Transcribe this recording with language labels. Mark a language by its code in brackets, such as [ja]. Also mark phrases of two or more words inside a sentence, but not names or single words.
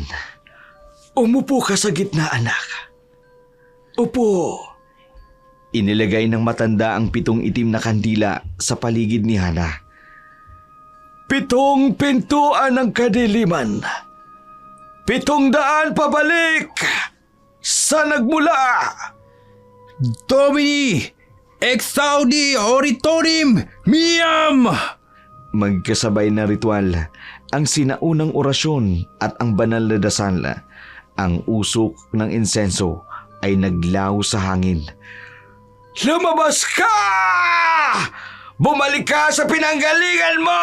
[tl] Umupo ka sa gitna, anak. Upo. Inilagay ng matanda ang 7 itim na kandila sa paligid ni Hana. 7 pintuan ng kadiliman. 700 pabalik sa nagmula. [la] Domini, exaudi oratorim miam! [tl] Magkasabay na ritual, ang sinaunang orasyon at ang banal na dasal. Ang usok ng insenso ay naglaw sa hangin. Lumabas ka! Bumalik ka sa pinanggalingan mo!